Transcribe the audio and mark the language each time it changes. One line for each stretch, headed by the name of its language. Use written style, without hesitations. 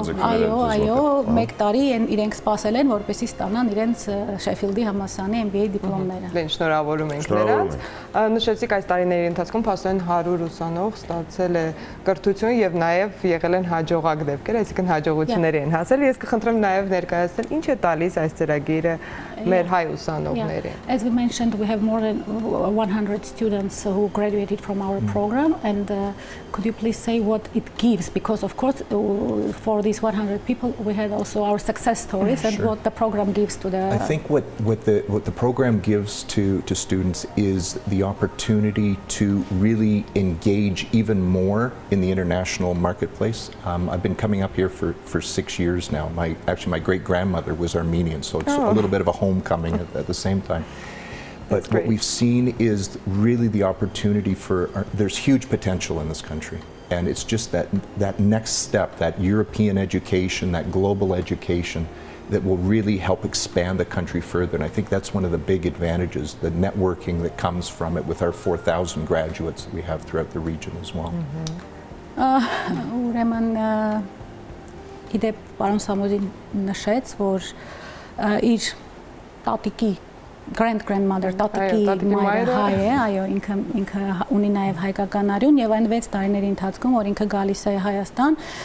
Armenian: այո, 1 տարի իրենք սպասել են, որպեսզի ստանան իրենց Շեֆիլդի համալսարանի MBA դիպլոմները։ Լեն շնորհավորում ենք նրանց։ Նշեցիք այս տարիների ընթացքում փաստորեն 100 ուսանող ստացել է կրթություն եւ նաև եղել են հաջողակ դեպքեր, այսինքն հաջողությունների են հասել։ Ես կխնդրեմ նաև ներկայացնել ինչ է տալիս այս ծրագիրը մեր հայ ուսանողներին։
English: As we mentioned, we have more than 100 students who graduated from our program, and could you please say what it gives? Because of course, for these 100 people, we had also our success stories and what the program gives to the. I think what the program gives to students is the opportunity to really engage even more in the international marketplace. I've been coming up here for 6 years now. Actually my great grandmother was Armenian, so it's a little bit of a homecoming at the same time. But what we've seen is really the opportunity there's huge potential in this country. And it's just that next step, that European education, that global education, that will really help expand the country further. And I think that's one of the big advantages, the networking that comes from it with our 4,000 graduates that we have throughout the region as well.
Armenian: Ուրեմն իդեպ պարոն Սամոսին նշեց, որ իր տատիկի grandmother, տատիկի մայրը հայ է, այո, ինքը ունի նաև հայկական արյուն եւ այն 6 տարիների ընթացքում, որ ինքը գալիս է Հայաստան,